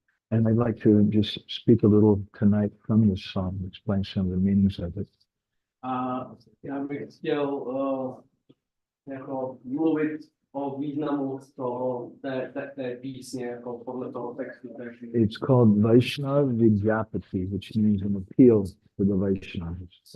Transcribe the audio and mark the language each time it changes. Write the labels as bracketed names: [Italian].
[English] And I'd like to just speak a little tonight from this song, explain some of the meanings of it. [Czech] A já bych chtěl jako mluvit o významu té písně, jako podle toho textu. [English] It's called Vaishnava which means an appeal to the Vaishnavas.